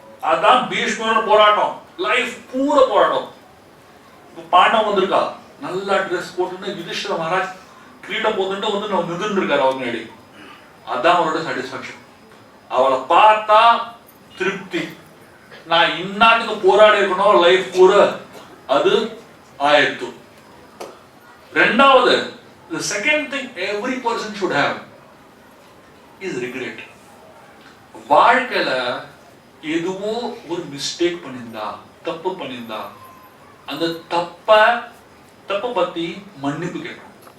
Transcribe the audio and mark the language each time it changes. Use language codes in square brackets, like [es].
[ta] அதான் பீஷ்மரோட போராட்டம், லைஃப் பூரா போராட்டம். பாண்டம் வந்திருக்கா, நல்லா ட்ரெஸ் போட்டு யுதிஷ்டிர மகாராஜ் கிரீடம் போட்டுட்டு வந்து நம்ம நின்று இருக்காரு அவங்க முன்னாடி. அதான் அவரோட சாட்டிஸ்பாக்சன். அவளை பார்த்தா திருப்தி, நான் இன்னாட்டுக்கு போராடி இருக்கணும் லைஃப் பூரா, அது ஆயிடுத்து. ரெண்டாவது, [en] the second thing every person should have is regret. [ta] வாழ்க்கையில எதுவோ ஒரு மிஸ்டேக் பண்ணிருந்தா, தப்பு பண்ணிருந்தா, அந்த தப்ப பத்தி மன்னிப்பு கேட்கணும்.